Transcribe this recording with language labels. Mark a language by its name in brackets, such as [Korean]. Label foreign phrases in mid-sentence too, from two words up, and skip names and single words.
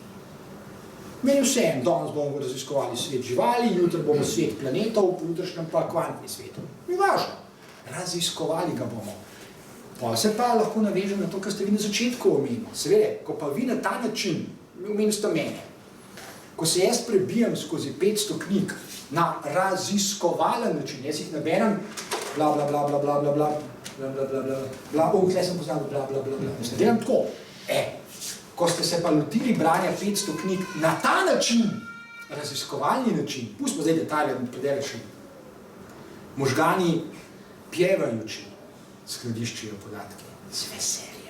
[Slovenian] Meni vseeno, danes bomo raziskovali svet živali, jutri bomo svet planetov, pojutrišnjem pa kvantni svet. Ni važno. Raziskovali ga bomo. Pa se pa lahko navežem na to, kar ste vi na začetku omenili. Seveda, ko pa vi na ta način, omenili ste mene, ko se jaz prebijam skozi 500 knjig na raziskovalen način, jaz jih naberem, bla, bla, bla, bla, bla, bla, bla, bla, bla, bla, bla, bla, tukaj sem poznal, bla, bla, bla, bla, bla, delam tako. Ko ste se pa lotili branja 500 knjig na ta način, raziskovalni način, pustimo zdaj detalje, da predelešim, možgani pjevajoči skladiščijo podatke z veseljem.